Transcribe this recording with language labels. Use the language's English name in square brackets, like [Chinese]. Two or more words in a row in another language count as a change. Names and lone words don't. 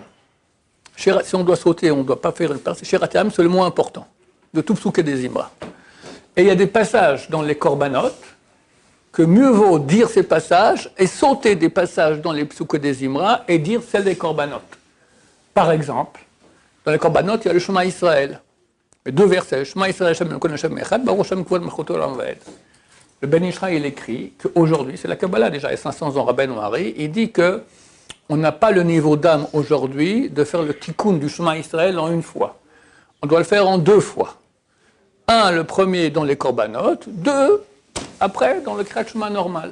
[French] Si on doit sauter, on ne doit pas faire une partie. Shiratayam, c'est le moins important de tout Psouk des Imra. Et il y a des passages dans les Korbanot que mieux vaut dire ces passages et sauter des passages dans les Psouk des Imra et dire celles des Korbanot. Par exemple, dans les Korbanot, il y a le Shema Israël. Les deux versets, [Hebrew] שמע ישראל השם אלוקינו השם אחד ברוך השם כבוד מלכותו עולם ועד. [French] Le Ben Ishraï, il écrit qu'aujourd'hui, c'est la Kabbalah déjà, il y a 500 ans, Rabbeinu Hari, il dit que on n'a pas le niveau d'âme aujourd'hui de faire le tikkun du Shema Israël en une fois. On doit le faire en deux fois. Un, le premier dans les Korbanot, deux, après, dans le Kriyat Shema normal.